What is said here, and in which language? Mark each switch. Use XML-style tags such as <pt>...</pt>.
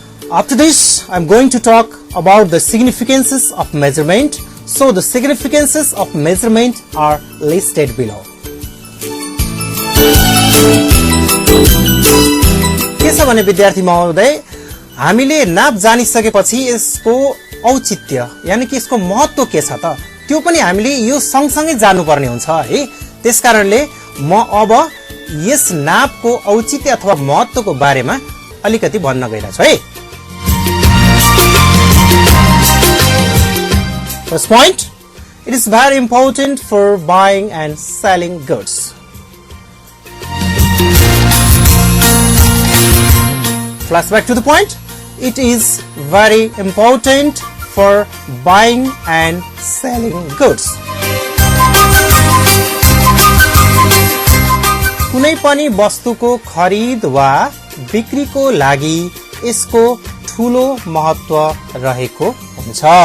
<en>After this, I'm going to talk about the significances of measurement. So the significances of measurement are listed below.</en> <ne>के छ भने विद्यार्थी महोदय, हामीले नाप जानिसकेपछि यसको औचित्य यानी कि यसको महत्व के छ त त्यो पनि हामीले यो सँगसँगै जान्नुपर्ने हुन्छ है। त्यसकारणले म अब यस नापको औचित्य अथवा महत्वको बारेमा अलिकति भन्न गइरहेको छु है।</ne> <en>First point, it is very important for buying and selling goods. Flashback to the point, it is very important for buying and selling goods.</en> <ne>कुनै पनि वस्तुको खरिद वा बिक्रीको लागि यसको ठूलो महत्व रहेको हुन्छ।</ne>